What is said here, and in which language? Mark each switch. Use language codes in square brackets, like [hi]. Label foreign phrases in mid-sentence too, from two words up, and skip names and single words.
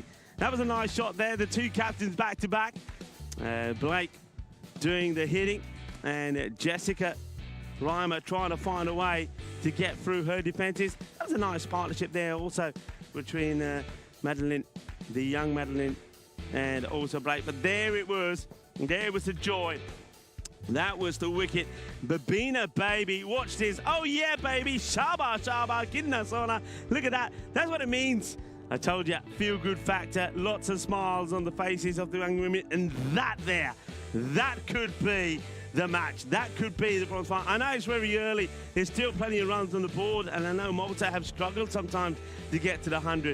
[en] That was a nice shot there. The 2 captains back to back. Blake doing the hitting, and Jessica Reimer trying to find a way to get through her defences. That was a nice partnership there also between Madeline, the young Madeline, and also Blake. But there it was. There was the joy. That was the wicket. Babina, baby. Watch this. Oh, yeah, baby. Shaba, shaba, kidna sona. Look at that. That's what it means. I told you, feel-good factor. Lots of smiles on the faces of the young women. And that there, that could be the match. That could be the bronze final. I know it's very early. There's still plenty of runs on the board. And I know Malta have struggled sometimes to get to the 100.